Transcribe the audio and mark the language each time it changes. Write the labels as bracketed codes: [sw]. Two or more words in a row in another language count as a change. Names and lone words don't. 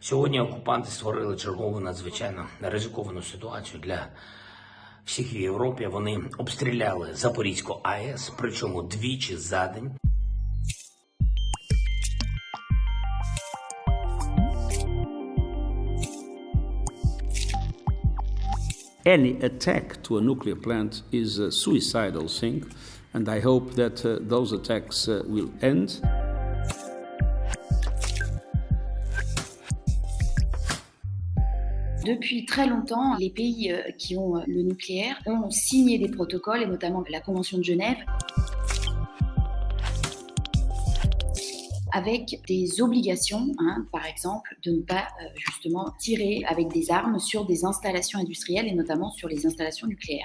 [uk] Сьогодні окупанти створили чергову надзвичайно ризиковану ситуацію для всіх в Європі. Вони обстріляли Запорізьку АЕС, причому двічі за день. [en] Any attack to a nuclear plant is a suicidal thing, and I hope that those attacks will end. [fr] Depuis très longtemps, les pays qui ont le nucléaire ont signé des protocoles, et notamment la Convention de Genève, avec des obligations, par exemple, de ne pas justement tirer avec des armes sur des installations industrielles et notamment sur les installations nucléaires.